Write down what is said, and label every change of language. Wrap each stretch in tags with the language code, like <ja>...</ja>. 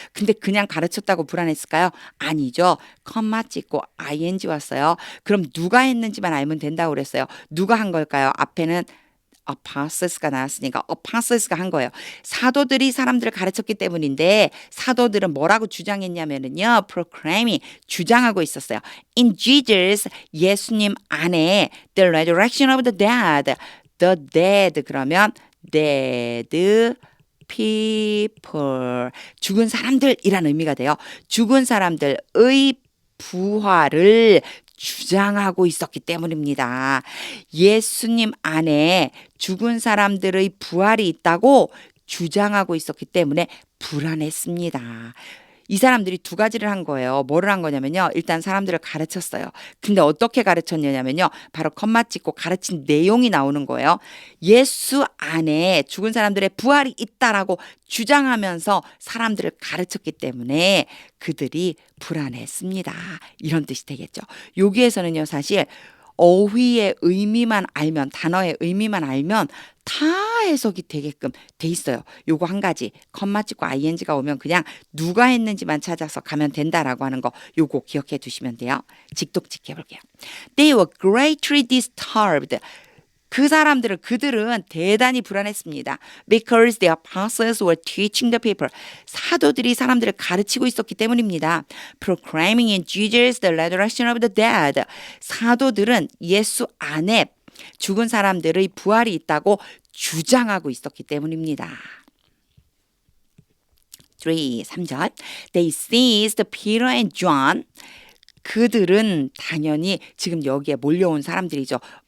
<ko>근데 그냥 가르쳤다고 불안했을까요? 아니죠. 컴마 찍고 ing 왔어요. 그럼 누가 했는지만 알면 된다고 그랬어요. 누가 한 걸까요? 앞에는 apostoles가 나왔으니까 apostoles가 한 거예요. 사도들이 사람들을 가르쳤기 때문인데 사도들은 뭐라고 주장했냐면은요. proclaiming 주장하고 있었어요.</ko> <en>In Jesus</en> <ko>예수님 안에</ko> <en>the resurrection of the dead 그러면 dead people</en> <ko>죽은 사람들이라는 의미가 돼요. 죽은 사람들의 부활을 주장하고 있었기 때문입니다. 예수님 안에 죽은 사람들의 부활이 있다고 주장하고 있었기 때문에 불안했습니다. 이 사람들이 두 가지를 한 거예요. 뭐를 한 거냐면요. 일단 사람들을 가르쳤어요. 근데 어떻게 가르쳤냐면요. 바로 컴마 찍고 가르친 내용이 나오는 거예요. 예수 안에 죽은 사람들의 부활이 있다라고 주장하면서 사람들을 가르쳤기 때문에 그들이 불안했습니다. 이런 뜻이 되겠죠. 여기에서는요. 사실 어휘의 의미만 알면 단어의 의미만 알면 다 해석이 되게끔 돼 있어요. 요거 한 가지 컴마 찍고 ing가 오면 그냥 누가 했는지만 찾아서 가면 된다라고 하는 거 요거 기억해 두시면 돼요. 직독직 해볼게요.</ko> <en>They were greatly disturbed.</en> <ko>그들은 대단히 불안했습니다.</ko> <en>Because the apostles were teaching the people.</en> <ko>사도들이 사람들을 가르치고 있었기 때문입니다.</ko> <en>Proclaiming in Jesus the resurrection of the dead.</en> <ko>사도들은 예수 안에 죽은 사람들의 부활이 있다고 주장하고 있었기 때문입니다. 3절.</ko> <en>They seized Peter and John.</en> <ko>그들은 당연히 지금 여기에 몰려온 사람들이죠.</ko>